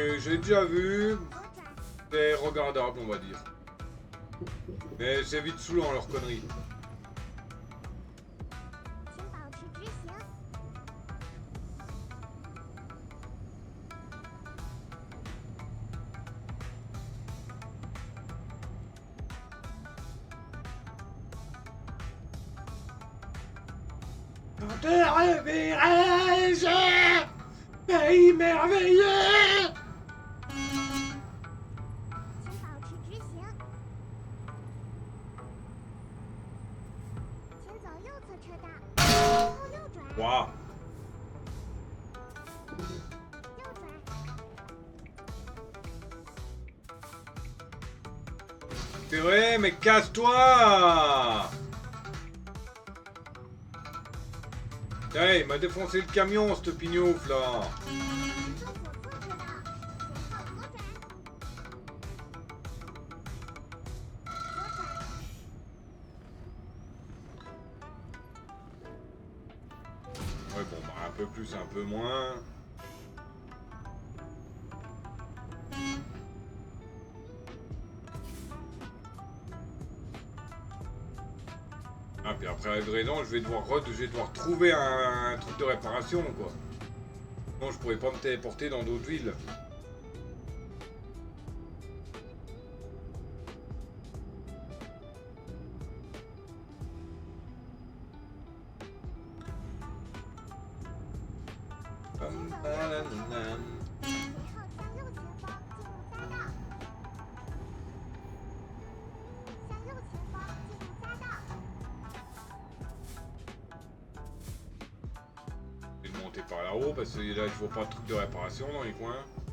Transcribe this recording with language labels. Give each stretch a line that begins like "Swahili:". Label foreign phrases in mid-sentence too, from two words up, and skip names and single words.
French: j'ai déjà vu.
Chinese: 左转，
French: C'est regardable, on va dire. Mais c'est vite saoulant leur connerie.
Chinese: 请保持直行。
French: Terre virage, pays merveilleux.
Chinese: 请保持直行。请走右侧车道，然后右转，
French: Waouh.
Chinese: 右转，
French: C'est vrai, mais casse-toi. Tiens, il m'a défoncé le camion, ce pignouf là.
Chinese: 请走左侧车道，前后左转，左转，
French: Ouais, bon, bah, un peu plus, un peu moins. Ah, puis après la livraison, je vais devoir trouver un truc de réparation, quoi. Non, je pourrais pas me téléporter dans d'autres villes. Pam,
Chinese: 随后向右前方进入匝道。向右前方进入匝道。
French: Je vais monter par là-haut parce que là, je vois pas de truc de réparation dans les coins.